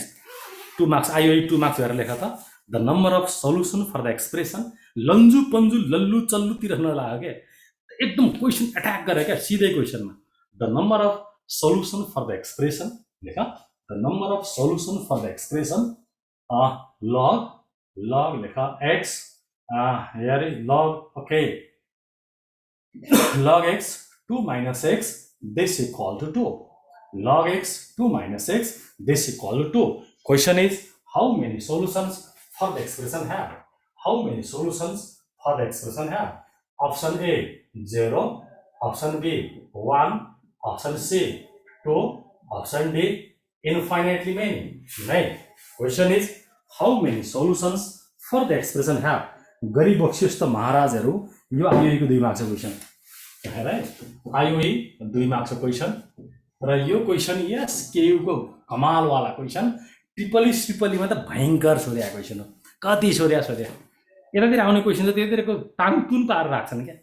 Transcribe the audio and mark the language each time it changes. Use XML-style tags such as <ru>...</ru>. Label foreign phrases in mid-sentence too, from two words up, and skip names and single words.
<ne>2 मार्क्स आयो, 2 मार्क्स हेरेर लेख त।</ne> <en>the number of solution for the expression.</en> <ne>लन्जु पन्जु लल्लु चल्लुतिर नलाग्यो क्या, एकदम</ne> <en>question attack</en> <ne>गरे क्या सिधै क्वेसनमा।</ne> <en>the number of solution for the expression लेख। the number of solution for the expression log लेख एक्स हेरे लग। ओके log x 2 minus x this equal to 2. Log x 2 minus x this equal to 2. Question is how many solutions for the expression have? How many solutions for the expression have? Option A 0, option B 1, option C 2, option D infinitely many. Right? Question is how many solutions for the expression have?</en> <ne>गरीब बक्सियोस् त महाराजहरू, यो आइओईको 2 मार्क्सको क्वेसन है। आइओई 2 मार्क्सको क्वेसन र यो क्वेसन यस केयुको कमालवाला क्वेसन। ट्रिपलीमा त भयङ्कर सोधेको क्वेसन हो। कति सोध्या यतातिर आउने क्वेसन त त्यतातिरको टाङटुन पारेर राख्छन् क्या।</ne>